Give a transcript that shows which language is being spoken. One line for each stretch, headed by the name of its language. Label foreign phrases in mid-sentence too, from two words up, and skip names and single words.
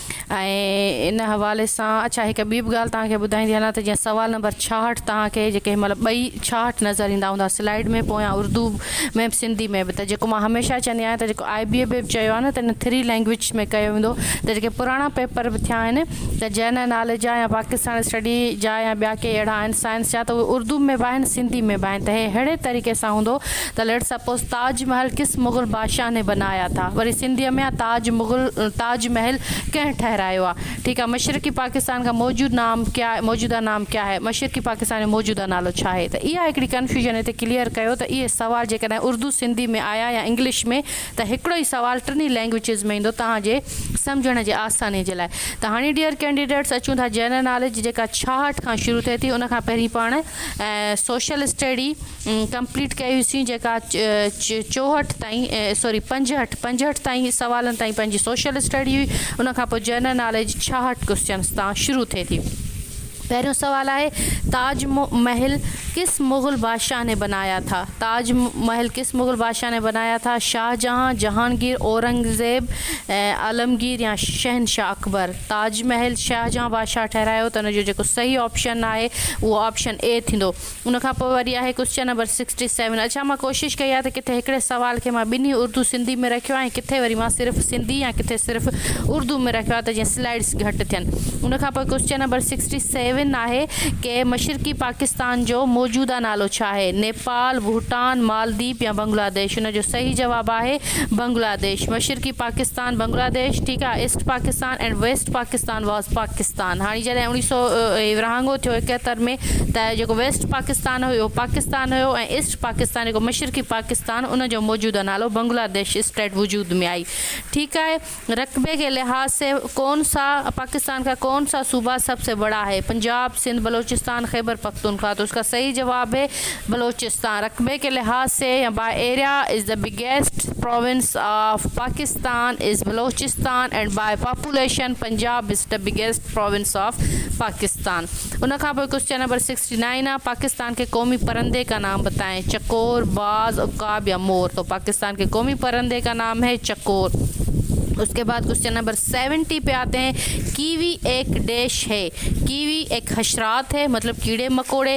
Sindhi: ऐं इन हवाले सां अच्छा हिकु ॿी बि ॻाल्हि तव्हांखे ॿुधाईंदी हलां त जीअं सवाल नंबर 66 तव्हांखे जेके मतिलबु ॿई 66 नज़र ईंदा हूंदा स्लाइड में, पोयां उर्दू में बि सिंधी में बि। त जेको मां हमेशह चवंदी आहियां त जेको IBA में बि चयो आहे न त इन 3 लैंग्वेज में कयो वेंदो। त जेके पुराणा पेपर बि थिया आहिनि त
English: general knowledge
Sindhi: जा या पाकिस्तान स्टडी जा या ॿिया के अहिड़ा आहिनि साइंस जा, त उहे उर्दू में बि आहिनि, सिंधी में बि आहिनि। त हे अहिड़े तरीक़े सां हूंदो त
English: let suppose
Urdu: تاج محل کس مغل بادشاہ نے بنایا تھا,
Sindhi: वरी सिंधीअ में आहे ताजमहल कंहिं ठहरायो आहे। ठीकु आहे।
Urdu: مشرقی پاکستان کا موجودہ نام کیا ہے,
Sindhi: मशरक़ी पाकिस्तान जो मौजूदा नालो छा आहे। त इहा हिकिड़ी कन्फ्यूजन हिते क्लियर कयो त इहे सवाल जेकॾहिं उर्दू सिंधी में आया या इंग्लिश में, त हिकिड़ो ई सवाल टिनी लैंग्वेजिस में ईंदो तव्हांजे सम्झण जे आसानी जे लाइ। त हाणे
English: dear candidates
Sindhi: अचूं था
English: general knowledge
Sindhi: जेका 66 खां शुरू थिए थी। उन खां पहिरीं पाण
English: social study complete
Sindhi: कईसीं जेका 64 ताईं 65 ताईं सवालनि ताईं पंहिंजी
English: social study
Sindhi: हुई। उन खां पोइ
English: general knowledge 66 questions
Sindhi: तां शुरू थिए थी। पहिरियों सवाल आहे
Urdu: تاج محل کس مغل بادشاہ نے بنایا تھا. تاج محل کس مغل بادشاہ نے بنایا تھا؟ شاہجہاں، جہانگیر، اورنگزیب، عالمگیر یا شہنشاہ اکبر.
Sindhi: ताजमहल शाहजहां बादशाह ठहरायो, त हुनजो जेको सही ऑप्शन आहे उहो ऑप्शन A थींदो। उन खां पोइ वरी आहे
English: question number 67.
Sindhi: अच्छा, मां कोशिशि कई आहे त किथे हिकिड़े सवाल खे मां ॿिन्ही उर्दू सिंधी में रखियो आहे, किथे वरी मां सिर्फ़ु सिंधी या किथे सिर्फ़ु उर्दू में रखियो आहे त जीअं स्लाइड्स घटि थियनि। उन खां पोइ
English: question number 67
Sindhi: आहे कि मशरक़ी पाकिस्तान जो मौजूदा नालो छा आहे? नेपाल, भूटान, मालदीव या बांग्लादेश। हुनजो सही जवाबु आहे बांग्लादेश। मशरक़ी पाकिस्तान बांग्लादेश, ठीकु आहे।
English: East Pakistan and West Pakistan was Pakistan.
Sindhi: हाणे जॾहिं 1900 विरहाङो थियो 71 में, त जेको वेस्ट पाकिस्तान हुयो पाकिस्तान हुयो ऐं ईस्ट पाकिस्तान जेको मशरक़ी पाकिस्तान उनजो मौजूदा नालो बांग्लादेश स्टेट वजूद में आई। ठीकु आहे।
Urdu: رقبے کے لحاظ سے پاکستان کا کون سا صوبہ سب سے بڑا ہے? پنجاب، سندھ، بلوچستان، خیبر پختونخوا۔ تو اس کا صحیح جواب ہے بلوچستان. رقبے کے لحاظ سے
English: या by area is the biggest province of Pakistan is Balochistan and by population Punjab is the biggest province of Pakistan.
Sindhi: उन खां पोइ
English: question number 69
Urdu: आहे پاکستان کے قومی پرندے کا نام بتائیں. چکور، باز، عقاب یا مور. تو پاکستان کے قومی پرندے کا نام ہے چکور۔ اس کے بعد
English: question number 70
Urdu: پہ آتے ہیں. کیوی ایک ڈیش ہے. کیوی ایک حشرات ہے، مطلب کیڑے مکوڑے.